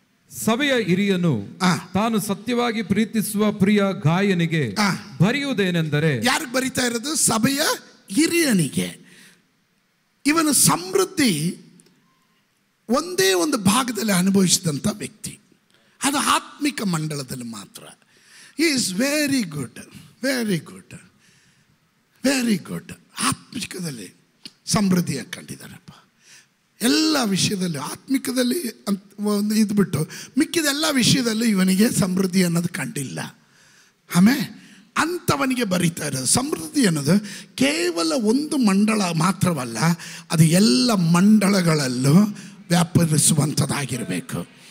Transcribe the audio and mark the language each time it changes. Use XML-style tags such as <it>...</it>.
<kn>ಸಭೆಯ ಹಿರಿಯನು ತಾನು ಸತ್ಯವಾಗಿ ಪ್ರೀತಿಸುವ ಪ್ರಿಯ ಗಾಯನಿಗೆ ಬರೆಯುವುದೇನೆಂದರೆ, ಯಾರಿಗೆ ಬರಿತಾ ಇರೋದು? ಸಭೆಯ ಹಿರಿಯನಿಗೆ. ಇವನು ಸಮೃದ್ಧಿ ಒಂದೇ ಒಂದು ಭಾಗದಲ್ಲಿ ಅನುಭವಿಸಿದಂಥ ವ್ಯಕ್ತಿ. ಅದು ಆತ್ಮಿಕ ಮಂಡಳದಲ್ಲಿ ಮಾತ್ರ.</kn> <en>He is very good, very good, very good.</en> <kn>ಆತ್ಮಿಕದಲ್ಲಿ ಸಮೃದ್ಧಿಯಾಗಿ ಕಂಡಿದ್ದಾರಪ್ಪ. ಎಲ್ಲ ವಿಷಯದಲ್ಲಿ ಆತ್ಮಿಕದಲ್ಲಿ ಅಂತ ಒಂದು ಇದ್ಬಿಟ್ಟು ಮಿಕ್ಕಿದೆಲ್ಲ ವಿಷಯದಲ್ಲೂ ಇವನಿಗೆ ಸಮೃದ್ಧಿ ಅನ್ನೋದು ಕಂಡಿಲ್ಲ. ಆಮೇಲೆ ಅಂಥವನಿಗೆ ಬರೀತಾ ಇರೋದು. ಸಮೃದ್ಧಿ ಅನ್ನೋದು ಕೇವಲ ಒಂದು ಮಂಡಳ ಮಾತ್ರವಲ್ಲ, ಅದು ಎಲ್ಲ ಮಂಡಳಗಳಲ್ಲೂ ವ್ಯಾಪರಿಸುವಂಥದ್ದಾಗಿರಬೇಕು.</kn>